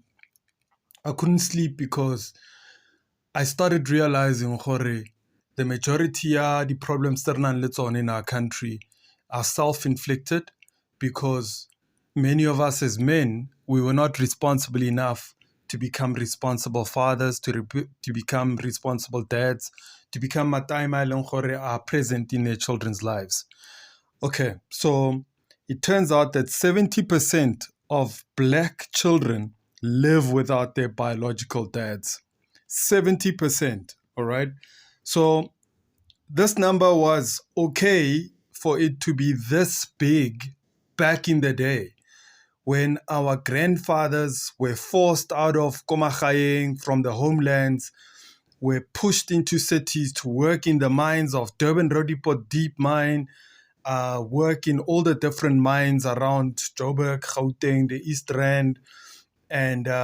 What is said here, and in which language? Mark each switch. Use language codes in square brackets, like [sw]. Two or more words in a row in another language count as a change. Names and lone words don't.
[en] I couldn't sleep because I started realizing, Jorge, the majority of the problems that are in our country are self-inflicted because many of us as men, we were not responsible enough to become responsible fathers, to become responsible dads, to become [tn] mataima eleng gore [en] are present in their children's lives. Okay, so it turns out that 70% of black children live without their biological dads. 70%, all right? So this number was okay for it to be this big back in the day when our grandfathers were forced out of Komagayeng from the homelands, were pushed into cities to work in the mines of Durban Roodepoort Deep Mine, work in all the different mines around Joburg, Gauteng, the East Rand, and